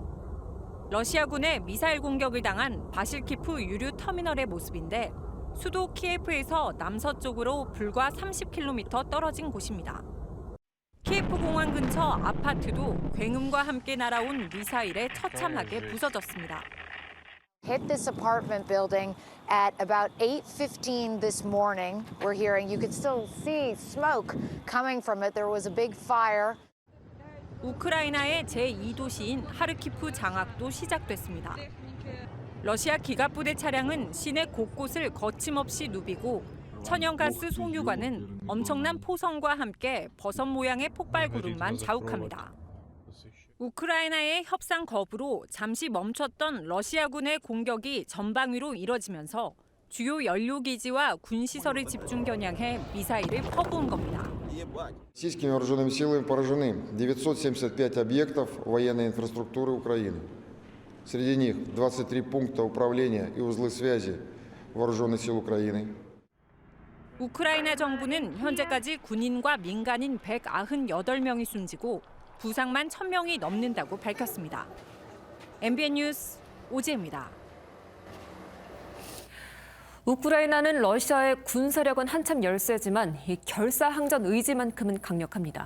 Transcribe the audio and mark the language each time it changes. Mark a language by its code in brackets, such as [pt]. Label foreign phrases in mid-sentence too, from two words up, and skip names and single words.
[ko] 러시아군의 미사일 공격을 당한 바실키프 유류 터미널의 모습인데 수도 키예프에서 남서쪽으로 불과 30km 떨어진 곳입니다. 키예프 공항 근처 아파트도 굉음과 함께 날아온 미사일에 처참하게 부서졌습니다. [en] Hit this apartment building at about 8:15 this morning. We're hearing you could still see smoke coming from it. There was a big fire. [ko] 우크라이나의 제2도시인 하르키프 장악도 시작됐습니다. 러시아 기갑부대 차량은 시내 곳곳을 거침없이 누비고 천연가스 송유관은 엄청난 포성과 함께 버섯 모양의 폭발 구름만 자욱합니다. 우크라이나의 협상 거부로 잠시 멈췄던 러시아군의 공격이 전방위로 이뤄지면서 주요 연료기지와 군시설을 집중 겨냥해 미사일을 퍼부은 겁니다. [ru] Российскими вооруженными силами поражены 975 объектов военной инфраструктуры Украины. Среди них 23 пункта управления и узлы связи вооруженных сил Украины. [ko] 우크라이나 정부는 현재까지 군인과 민간인 198명이 숨지고 부상만 1,000명이 넘는다고 밝혔습니다. MBN 뉴스 오지혜입니다. 우크라이나는 러시아의 군사력은 한참 열세지만 이 결사항전 의지만큼은 강력합니다.